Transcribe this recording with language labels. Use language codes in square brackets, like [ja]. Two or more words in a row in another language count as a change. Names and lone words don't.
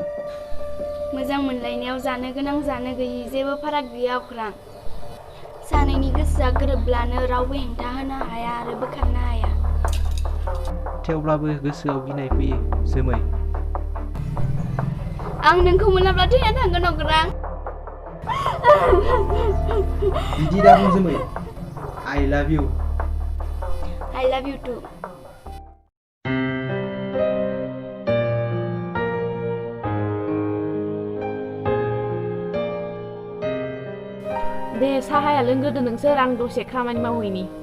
[brx] मोजां मोनलायनायाव जानो गोनां जानो गैयि जेबो फाराग गैया अख्रां सानैनि गोसोआ गोरोबब्लानो रावबो हेंथा होनो हाया आरो बोखारनो हाया थेवब्लाबो गोसोआव गिनाय फैयो जोमै आं नोंखौ मोनाब्ला थैना थांगोन अख्रां बिदि दा बुं जोमै [en] I love you I love you too [brx] दे साहाया लोंग्रोदो नोंसोर आं दसे खामानि मावहैनि